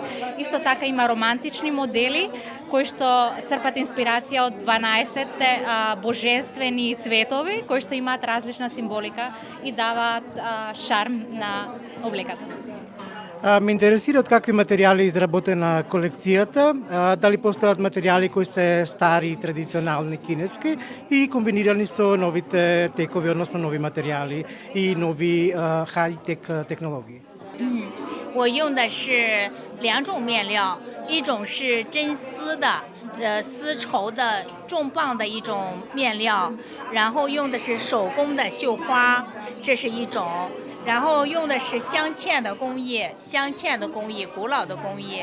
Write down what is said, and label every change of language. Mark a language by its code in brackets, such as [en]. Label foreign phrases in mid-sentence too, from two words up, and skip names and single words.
[mk] Исто така има романтични модели, кои што црпат инспирација од 12 божествени цветови, кои што имаат различна символика и даваат шарм на облеката. Ме интересира од какви материјали е изработена колекцијата, дали постојат материјали кои се стари, традиционални кинески и комбинирани со новите текови, односно нови материјали и нови хай-тек технологии. [zh] 我用的是2种面料，一种是真丝的，丝绸的重磅的一种面料，然后用的是手工的绣花，这是一种。然后用的是镶嵌的工艺，古老的工艺。